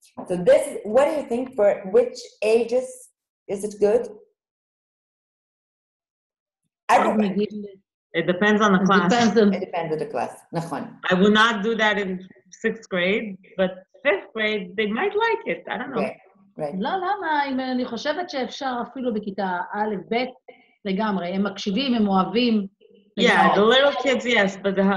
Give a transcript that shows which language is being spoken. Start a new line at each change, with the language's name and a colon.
English: So this, what do you think, for which ages is it good? It depends on the class. It depends on the class.
Hebrew: נכון.
English: I will not do that in 6th grade, but 5th grade, they might like it. I don't know. Right.
Hebrew: לא, למה? אני חושבת שאפשר אפילו בכיתה א', ב', לגמרי. הם מקשיבים, הם אוהבים.
English: Yeah, the little kids, yes, but